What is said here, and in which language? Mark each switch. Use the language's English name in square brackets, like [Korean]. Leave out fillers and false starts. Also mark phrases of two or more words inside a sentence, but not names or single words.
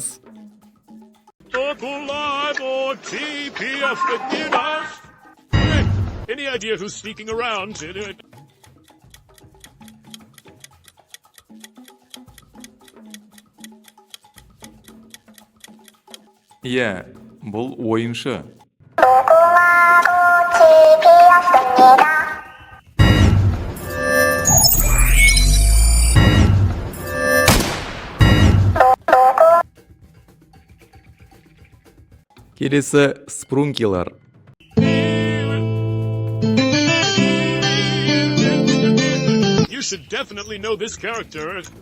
[English] Talk alive or TPF with us. Any idea who's sneaking around? [Kazakh] Иә, бұл ойыншы. Келесі спрункилар. [English] You should definitely know this character.